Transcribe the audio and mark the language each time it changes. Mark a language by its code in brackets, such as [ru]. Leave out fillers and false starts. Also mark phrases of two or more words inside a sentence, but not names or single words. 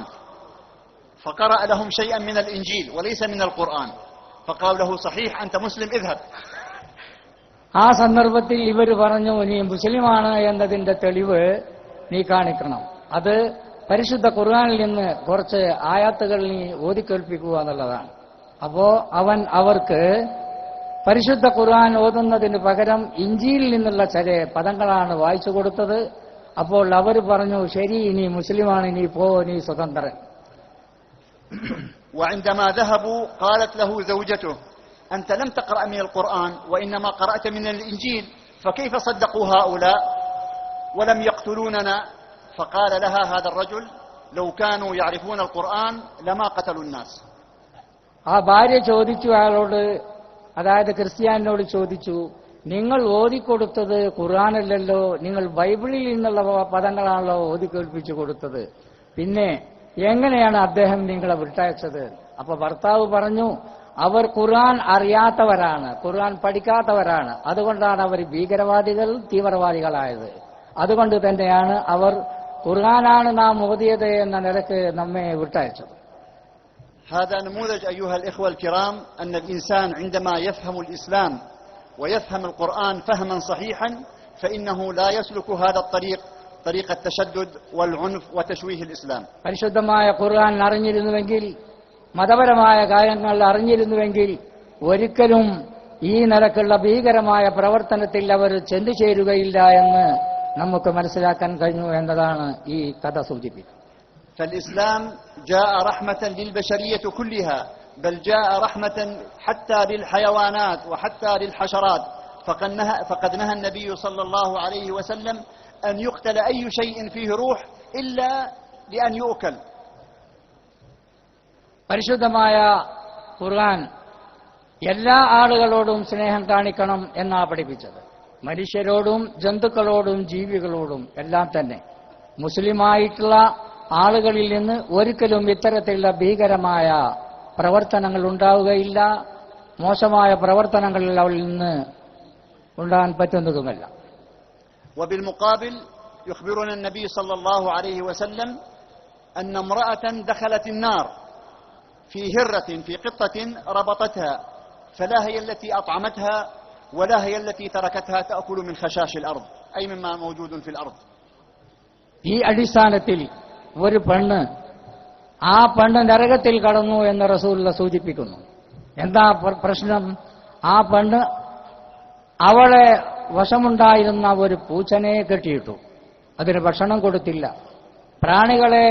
[ar] فقرأ لهم شيئا من الإنجيل وليس من القرآن. فقال له: صحيح أنت مسلم، اذهب. [ml] ആ സന്ദർഭത്തിൽ ഇവർ പറഞ്ഞു, നീ മുസ്ലിമാണ് എന്നതിന്റെ തെളിവ് നീ കാണിക്കണം. അത് പരിശുദ്ധ ഖുർആനിൽ നിന്ന് കുറച്ച് ആയത്തുകൾ നീ ഓതിക്കേൾപ്പിക്കുക എന്നുള്ളതാണ്. അപ്പോ അവൻ അവർക്ക് പരിശുദ്ധ ഖുർആൻ ഓതുന്നതിന് പകരം ഇഞ്ചിയിൽ നിന്നുള്ള ചില പദങ്ങളാണ് വായിച്ചു കൊടുത്തത്. അപ്പോൾ അവർ പറഞ്ഞു, ശരി, നീ മുസ്ലിമാണ്, നീ പോ, നീ സ്വതന്ത്രൻ. [ar] وعندما ذهبوا قالت له زوجته: أنت لم تقرأ من القرآن وإنما قرأت من الإنجيل، فكيف صدقوا هؤلاء ولم يقتلوننا؟ فقال لها هذا الرجل: لو كانوا يعرفون القرآن لما قتلوا الناس. [ml] ആ ഭാര്യ ചോദിച്ചു അയാളോട്, അതായത് ക്രിസ്ത്യാനിനോട് ചോദിച്ചു, നിങ്ങൾ ഓതിക്കൊടുത്തത് ഖുർആനല്ലല്ലോ, നിങ്ങൾ ബൈബിളിൽ നിന്നുള്ള പദങ്ങളാണല്ലോ ഓതിക്കേൽപ്പിച്ചു കൊടുത്തത്, പിന്നെ എങ്ങനെയാണ് അദ്ദേഹം നിങ്ങളെ വിട്ടയച്ചത്? അപ്പൊ ഭർത്താവ് പറഞ്ഞു, അവർ ഖുർആൻ അറിയാത്തവരാണ്, ഖുർആൻ പഠിക്കാത്തവരാണ്, അതുകൊണ്ടാണ് അവർ ഭീകരവാദികൾ, തീവ്രവാദികളായത്. അതുകൊണ്ട് തന്നെയാണ് അവർ ഖുർആനാണ് നാം ഓതിയത് എന്ന നിലക്ക് നമ്മെ വിട്ടയച്ചത്. [ar] هذا نموذج أيها الإخوة الكرام أن الإنسان عندما يفهم الإسلام ويفهم القرآن فهما صحيحا فإنه لا يسلك هذا الطريق، طريق التشدد والعنف وتشويه الإسلام. [ml] പരിശുദ്ധമായ ഖുർആൻ അറിഞ്ഞിരുന്നുവെങ്കിൽ, മതപരമായ കാര്യങ്ങൾ അറിഞ്ഞിരുന്നുവെങ്കിൽ ഒരിക്കലും ഈ നിലക്കുള്ള ഭീകരമായ പ്രവർത്തനത്തിൽ അവർ ചെന്നുചേരുകയില്ല എന്ന് നമുക്ക് മനസ്സിലാക്കാൻ കഴിഞ്ഞു എന്നതാണ് ഈ കഥ സൂചിപ്പിക്കുന്നത്. [ar] فالإسلام جاء رحمة للبشرية كلها، بل جاء رحمة حتى للحيوانات وحتى للحشرات. فقد نهى النبي صلى الله عليه وسلم أن يقتل أي شيء فيه روح إلا لأن يؤكل. [ml] പരിശുദ്ധമായ ഖുർആൻ എല്ലാ ആളുകളോടും സ്നേഹം കാണിക്കണം എന്നാ പഠിപ്പിച്ചത്. മനുഷ്യരോടും ജന്തുക്കളോടും ജീവികളോടും എല്ലാം തന്നെ. മുസ്ലിമായിട്ടുള്ള ആളുകളിൽ നിന്ന് ഒരിക്കലും ഇത്തരത്തിലുള്ള ഭീകരമായ പ്രവർത്തനങ്ങൾ ഉണ്ടാവുകയില്ല, മോശമായ പ്രവർത്തനങ്ങൾ അവരിൽ നിന്ന് ഉണ്ടാകാൻ പറ്റുന്നതുമല്ല. [ar] وبالمقابل يخبرنا النبي صلى الله عليه وسلم أن امرأة دخلت النار في هرة في قطة ربطتها، فلا هي التي أطعمتها ولا هي التي تركتها تأكل من خشاش الأرض، أي مما موجود في الأرض. [ml] ഈ അടിസ്ഥാനത്തിൽ ഒരു പെണ്ണ്, ആ പെണ്ണ് നരകത്തിൽ കടന്നു എന്ന് റസൂലുള്ളാഹി സൂചിപ്പിക്കുന്നു. എന്താ പ്രശ്നം? ആ പെണ്ണ് അവളെ വശമുണ്ടായിരുന്ന ഒരു പൂച്ചനെ കെട്ടിയിട്ടു, അതിന് ഭക്ഷണം കൊടുത്തില്ല.